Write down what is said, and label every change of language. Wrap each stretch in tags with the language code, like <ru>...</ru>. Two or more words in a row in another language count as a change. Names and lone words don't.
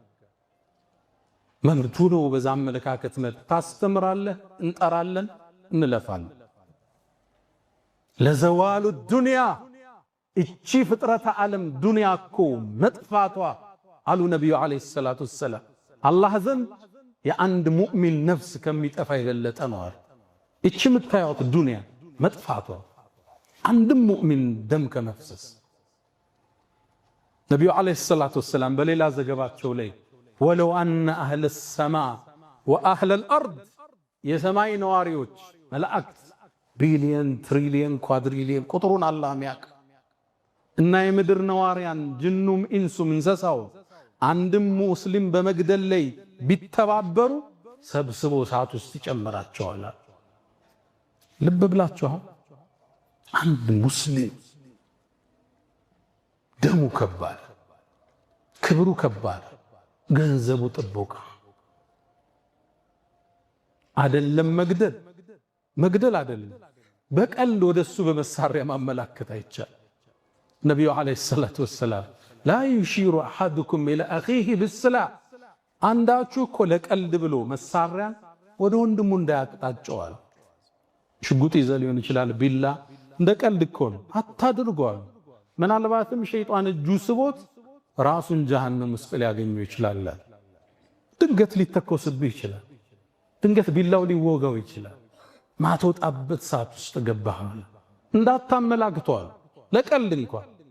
<am>መምርቱ ነው በዛ አመለካከት ታስተምራለህ እንጠራለን እንለፋለን ለዘዋሉ ዱንያ እቺ ፍጥረተ ዓለም ዱንያ እኮ መጥፋቷ አሉ ነብዩ</am> <ar>عليه الصلاة والسلام</ar> <am>አላህ ዘንድ የአንድ ሙእሚን ነፍስ ከሚጠፋ የበለጠ ነው እቺ የምታዩት ዱንያ መጥፋቷ አንድ ሙእሚን ደም ከመፍሰስ ነብዩ</am> <ar>عليه الصلاة والسلام</ar> <am>በሌላ ዘገባቸው ላይ</am> <ar>ولو أن أهل السماء واهل الارض</ar> <am>የሰማይ ነዋሪዎች መላእክት ቢሊየን ትሪሊየን ኳድሪሊየን ቁጥሩን አላህ የሚያውቅ እና የምድር ነዋሪያን</am> <ar>جنهم إنسهم</ar> <am>እንስሳው አንድም ሙስሊም በመግደል ላይ ቢተባበሩ ሰብስቦ ሰዓት ውስጥ ይጨምራቸዋል ልብ ብላችኋል አንድ ሙስሊም ደሙ ከባድ ክብሩ ከባድ ገንዘቡ ጥቦቃ አይደለም መግደል አይደለም በቀል ወደሱ በመሳሪያ ማመላከት አይቻል ነብዩ አለይሂ</am> <ar>الصلاة والسلام لا يشير احدكم الى اخيه بالسلاح</ar> <am>አንዳችሁ እኮ ለቀልድ ብሎ መሳሪያን ወደ ወንድሙ እንዳያቅጣጨዋል ሽጉጥ ይዘ ሊሆን ይችላል ቢላ እንደ ቀልድ እኮ ነው አታድርጓል ምናልባትም ሸይጣን እጁ ስቦት ራሱን ጀሃነም ውስጥ ሊያገኘው ይችላል ድንገት ሊተኮስብህ ይችላል ድንገት ቢላው ሊወጋው ይችላል ማትወጣበት ሰዓት ውስጥ ገባህ እንዳታመላክቷል ለቀልድ እንኳን</am>